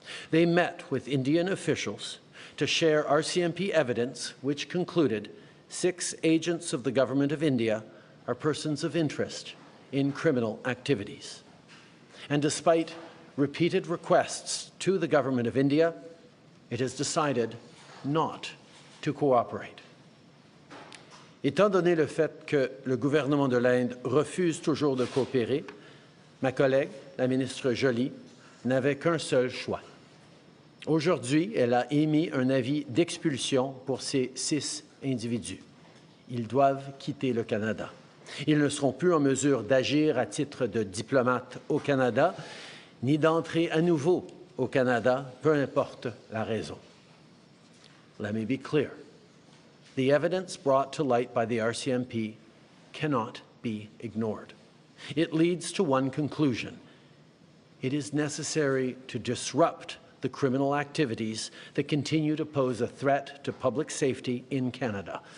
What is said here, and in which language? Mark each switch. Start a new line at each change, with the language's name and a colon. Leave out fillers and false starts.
English: They met with Indian officials to share RCMP evidence which concluded 6 agents of the Government of India are persons of interest in criminal activities. And despite repeated requests to the Government of India, it has decided not to cooperate.
French: Étant donné le fait que le gouvernement de l'Inde refuse toujours de coopérer, ma collègue, la ministre Joly, n'avait qu'un seul choix. Aujourd'hui, elle a émis un avis d'expulsion pour ces 6 individus. Ils doivent quitter le Canada. Ils ne seront plus en mesure d'agir à titre de diplomates au Canada, ni d'entrer à nouveau au Canada, peu importe la raison.
English: Let me be clear. The evidence brought to light by the RCMP cannot be ignored. It leads to one conclusion. It is necessary to disrupt the criminal activities that continue to pose a threat to public safety in Canada.